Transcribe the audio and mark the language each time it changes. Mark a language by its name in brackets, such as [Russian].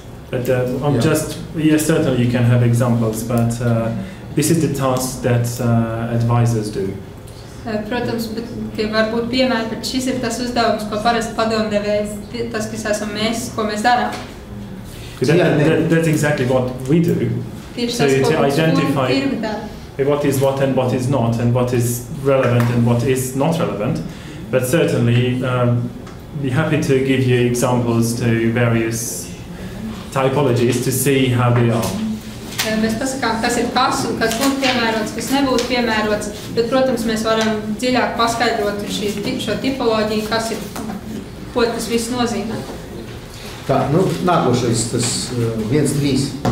[English] But yes, certainly you can have examples, but this is the task that advisors do. [Latvian] Protams, bet var būt piemēri, bet šis ir tas uzdevums, ko parasti padomdevējs, tas, kas esam mēs, ko mēs darām. [English] That's exactly what we do. So to identify what is what and what is not, and what is relevant and what is not relevant. But certainly, be happy to give you examples to various typologies to see how they are. [Latvian] Mēs pasakām, kas ir kas un kas būtu piemērots, kas nebūtu piemērots, bet, protams, mēs varam dziļāk paskaidrot šo tipoloģiju, kas ir, ko tas viss nozīmē. Tā, nu, nākošais, tas 1-3.